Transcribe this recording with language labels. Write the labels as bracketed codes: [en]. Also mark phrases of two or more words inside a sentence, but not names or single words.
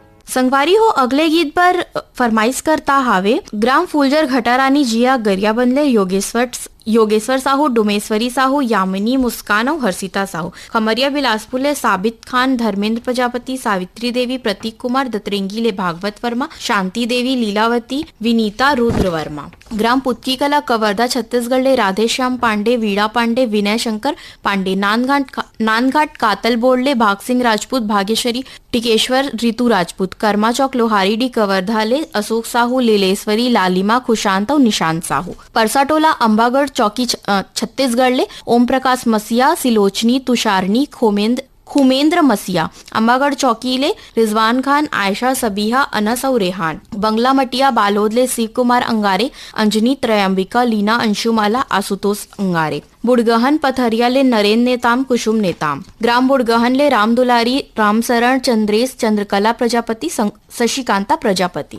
[hne] संगवारी हो अगले गीत पर फरमाइश करता हावे ग्राम फूलजर घटारानी जिया गरिया बनले योगेश्वर साहू, डुमेश्वरी साहू, यामिनी, मुस्कान और हर्षिता साहू। खमरिया बिलासपुर ले साबित खान, धर्मेंद्र प्रजापति, सावित्री देवी, प्रतीक कुमार, दतरेंगी ले भागवत वर्मा, शांति देवी, लीलावती, विनीता, रुद्र वर्मा। ग्राम पुतकी कला कवर्धा छत्तीसगढ़ ले राधेश्याम पांडे, वीणा पांडे, विनय शंकर पांडे, नानघाट कातल बोर्ड ले भाग सिंह राजपूत, भाग्यश्वरी टिकेश्वर, रितु राजपूत। कर्मा चौक लोहारी डी कवर्धा ले अशोक साहू, लीलेश्वरी, लालिमा, खुशांत और निशांत साहू। परसाटोला अंबागढ़ चौकी छत्तीसगढ़ ले ओम प्रकाश मसिया, सिलोचनी, तुषारनी, खुमेंद्र मसिया। अंबागढ़ चौकी ले रिजवान खान, आयशा, सबीहा, अनस और रेहान। बंगला मटिया बालोद ले शिव कुमार अंगारे, अंजनी, त्रयंबिका, लीना, अंशुमाला, आशुतोष अंगारे। बुड़गहन पथरिया ले नरेंद्र नेताम, कुसुम नेताम। ग्राम बुड़गहन ले राम दुलारी, रामसरण, चंद्रेश, चंद्रकला प्रजापति, शशिकांता प्रजापति।